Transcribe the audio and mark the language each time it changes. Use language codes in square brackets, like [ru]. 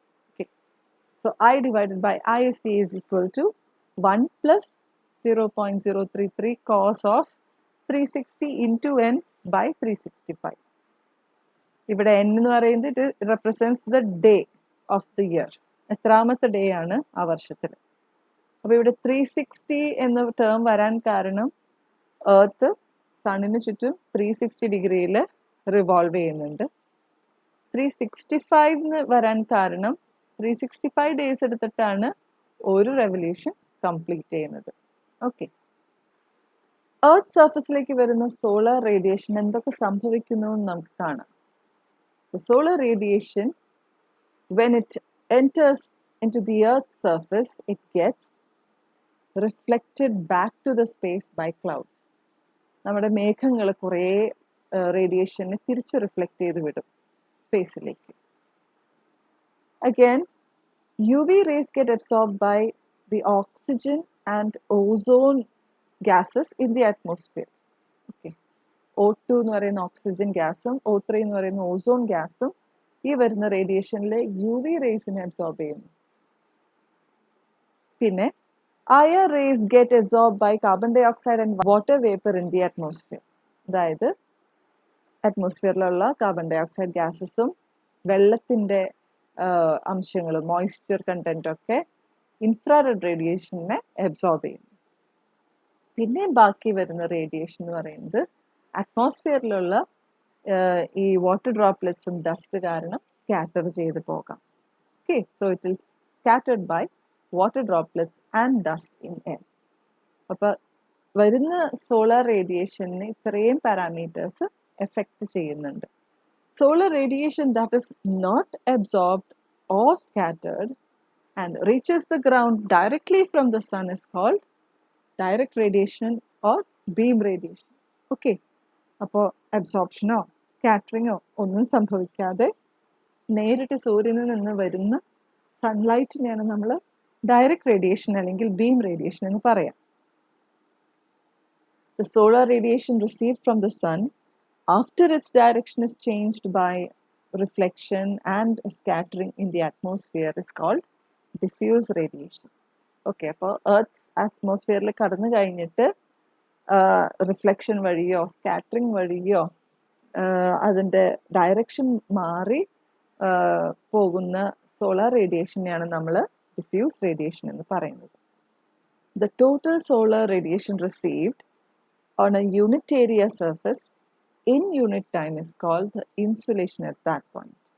[en] Okay, so I divided by ISC is equal to 1 plus 0.033 cos of 360 into n by 365. [ml] ഇവിടെ n എന്ന് പറയുന്നത് [en] it represents the day of the year. [ml] എത്രാമത്തെ day ആണ് ആ വർഷത്തിൽ. അപ്പോൾ ഇവിടെ 360 എന്ന ടേം വരാൻ കാരണം എർത്ത് സണ്ണിന് ചുറ്റും 360 ഡിഗ്രിയിൽ റിവോൾവ് ചെയ്യുന്നുണ്ട്. 365 എന്ന് വരാൻ കാരണം 365 ഡേയ്സ് എടുത്തിട്ടാണ് ഒരു റെവല്യൂഷൻ കംപ്ലീറ്റ് ചെയ്യുന്നത്. ഓക്കെ, എർത്ത് സർഫസിലേക്ക് വരുന്ന സോളാർ റേഡിയേഷൻ എന്തൊക്കെ സംഭവിക്കുന്നു എന്ന് നമുക്ക് കാണാം. [en] The solar radiation, when it enters into the Earth's surface, it gets reflected back to the space by clouds. [ml] നമ്മുടെ മേഘങ്ങൾ കുറേ റേഡിയേഷനെ തിരിച്ച് റിഫ്ലക്റ്റ് ചെയ്ത് വിടും സ്പേസിലേക്ക്. [en] Again, UV rays get absorbed by the oxygen and ozone gases in the atmosphere. Okay. [ml] O2 എന്ന് പറയുന്ന oxygen ഗ്യാസും O3 എന്ന് പറയുന്ന ഓസോൺ ഗ്യാസും ഈ വരുന്ന റേഡിയേഷനിലെ UV റേസിനെ അബ്സോർബ് ചെയ്യുന്നു. [en] പിന്നെ IR rays get absorbed by carbon dioxide and water vapor in the atmosphere. [ml] അതായത് അറ്റ്മോസ്ഫിയറിലുള്ള കാർബൺ ഡൈ ഓക്സൈഡ് ഗ്യാസസും വെള്ളത്തിൻ്റെ അംശങ്ങളും മോയ്സ്ചർ കണ്ടന്റ് ഒക്കെ ഇൻഫ്രാറെഡ് റേഡിയേഷനെ അബ്സോർബ് ചെയ്യുന്നു. പിന്നെ ബാക്കി വരുന്ന റേഡിയേഷൻ എന്ന് പറയുന്നത് അറ്റ്മോസ്ഫിയറിലുള്ള ഈ വാട്ടർ ഡ്രോപ്ലെറ്റ്സും ഡസ്റ്റ് കാരണം സ്കാറ്റർ ചെയ്ത് പോകാം. [en] Okay, so it is scattered by water droplets and dust in air. [ml] അപ്പോൾ വരുന്ന സോളാർ റേഡിയേഷന് ഇത്രയും പാരാമീറ്റേഴ്സ് എഫക്റ്റ് ചെയ്യുന്നുണ്ട്. [en] Solar radiation that is not absorbed or scattered and reaches the ground directly from the sun is called direct radiation or beam radiation. [ml] Okay, അപ്പോൾ അബ്സോർപ്ഷനോ സ്കാറ്ററിങ്ങോ ഒന്നും സംഭവിക്കാതെ നേരിട്ട് സൂര്യനിൽ നിന്ന് വരുന്ന സൺലൈറ്റിനെയാണ് നമ്മൾ ഡയറക്റ്റ് റേഡിയേഷൻ അല്ലെങ്കിൽ ബീം റേഡിയേഷൻ എന്ന് പറയാം. [en] The solar radiation received from the sun after its direction is changed by reflection and scattering in the atmosphere is called diffuse radiation. [ml] Okay, അപ്പോൾ എർത്ത് അറ്റ്മോസ്ഫിയറിൽ കടന്നു കഴിഞ്ഞിട്ട് റിഫ്ലക്ഷൻ വഴിയോ സ്കാറ്ററിങ് വഴിയോ അതിൻ്റെ direction മാറി പോകുന്ന സോളാർ റേഡിയേഷനെയാണ് നമ്മൾ ഡിഫ്യൂസ് റേഡിയേഷൻ എന്ന് പറയുന്നത്. [en] The total solar radiation received on a unit area surface in unit time is called the insolation at that point.